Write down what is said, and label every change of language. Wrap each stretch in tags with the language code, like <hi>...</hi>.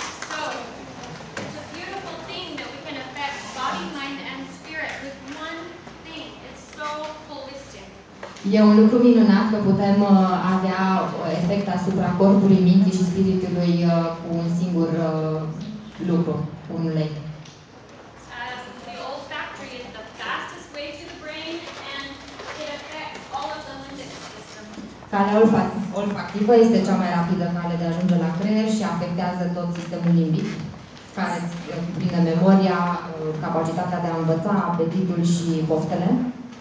<en>So, it's a beautiful thing that we can affect body, mind, and spirit with one thing. It's so holistic.</en> <ro>E un lucru minunat că putem avea efect asupra corpului, minții și spiritului cu un singur lucru, un ulei.</ro> <en>The olfactory is the fastest way to the brain, and it affects all of the limbic system.</en> <ro>Calea olfactivă este cea mai rapidă cale de a ajunge la creier și afectează tot sistemul limbic, care cuprinde memoria, capacitatea de a învăța, apetitul și poftele.</ro>